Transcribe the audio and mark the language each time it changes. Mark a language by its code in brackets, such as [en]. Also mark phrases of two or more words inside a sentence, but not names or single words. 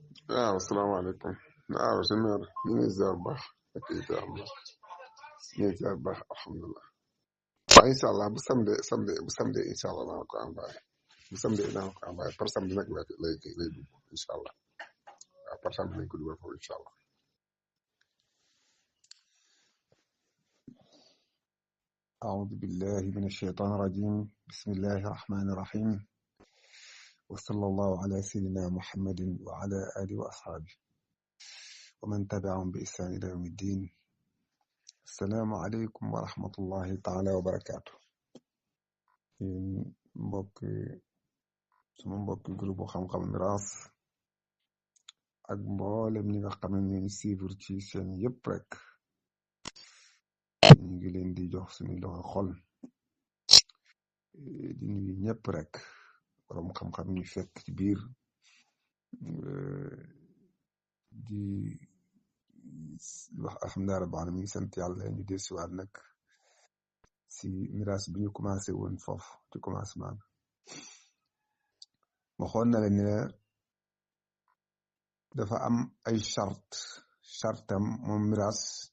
[wo] waaw asalaamaaleykum waaw sëñor ñu ngi ziar bu baax ak ziar bu baax ñu ngi ziar bu baax alhamdulilah waaw [ar] إن شاء الله [wo] bu samedi [ar] إن شاء الله [wo] naa ko envoyé bu samedi naa ko envoyé [fr] par samedi [wo] nag lay dugg [ar] إن شاء الله [wo] waaw [fr] par samedi [wo] nañ ko dugal foofu [ar] إن شاء الله أعوذ بالله من الشيطان الرجيم بسم الله الرحمن الرحيم وصلى الله على سيدنا محمد وعلى آله وأصحابه ومن تبعهم بإحسان إلى يوم الدين السلام عليكم ورحمة الله تعالى وبركاته [wo] suma mbokki groupe xam-xam miraas ak mboolem ñi nga xam ne ñu suivre ci seen yëpp rek ñu ngi leen di jox suñu loxo xol di nuyu ñëpp rek borom xam-xam ñu fekk ci biir di wax [ar] الحمد لله رب العالمين [wo] sant yàlla ñu del siwaat nag si miraas bi ñu commencé woon foofu ci commencement bi waxoon na la ne dafa am ay chartam moom miraas